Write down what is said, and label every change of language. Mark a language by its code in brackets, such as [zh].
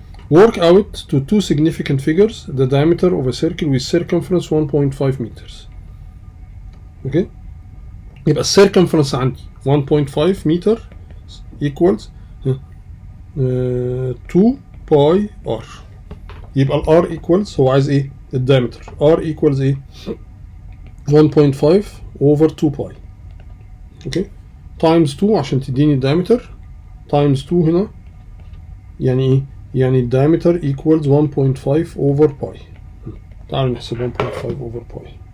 [en] Work out to two significant figures the diameter of a circle with circumference 1.5 meters. Okay, يبقى circumference عندي 1.5 meter equals 2 pi r. [ar] يبقى ال [en] r equals, [ar] هو عايز ايه؟ الدايمتر. [en] r equals ايه؟ 1.5 over 2 pi. [ar] Okay, times 2 عشان تديني الدايمتر، times 2 هنا يعني ايه؟ يعني [en] diameter equals 1.5 over pi. [ar] تعالوا نحسب 1.5 over pi.